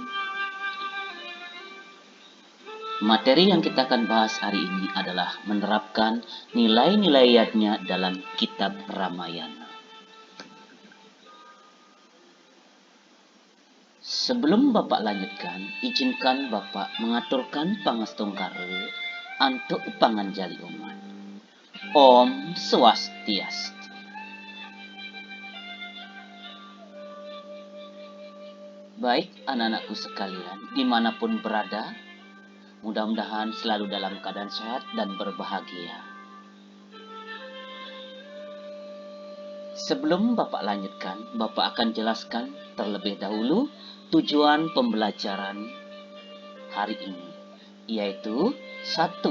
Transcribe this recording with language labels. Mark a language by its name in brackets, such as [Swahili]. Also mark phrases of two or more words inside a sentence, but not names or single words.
[Indonesian] Materi yang kita akan bahas hari ini adalah menerapkan nilai-nilai yatnya dalam kitab Ramayana. Sebelum Bapak lanjutkan, izinkan Bapak mengaturkan pangestungkara untuk panganjali umat. [Balinese] Om Swastiastu. [Indonesian] Baik anak-anakku sekalian, dimanapun berada, mudah-mudahan selalu dalam keadaan sehat dan berbahagia. Sebelum Bapak lanjutkan, Bapak akan jelaskan terlebih dahulu tujuan pembelajaran hari ini, yaitu 1.